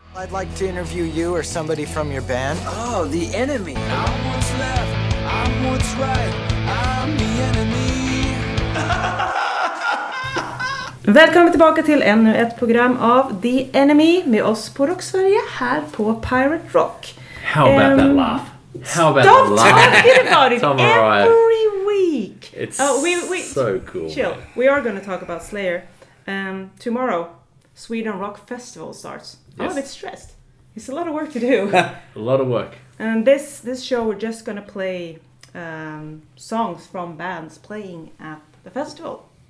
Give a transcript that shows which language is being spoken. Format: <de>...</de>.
<en>I'd like to interview you or somebody from your band. Oh, the enemy. I'm what's left, I'm what's right, I'm the enemy.</en> <sv>Välkommen tillbaka till ännu ett program av The Enemy med oss på Rock Sverige här på Pirate Rock.</sv> <en>How about that laugh? How about that laugh? Stop talking about it every week. It's so cool. Chill. We are going to talk about Slayer. Tomorrow, Sweden Rock Festival starts. Yes. I'm a bit stressed. It's a lot of work to do. A lot of work. And this show, we're just going to play songs from bands playing at the festival.</en>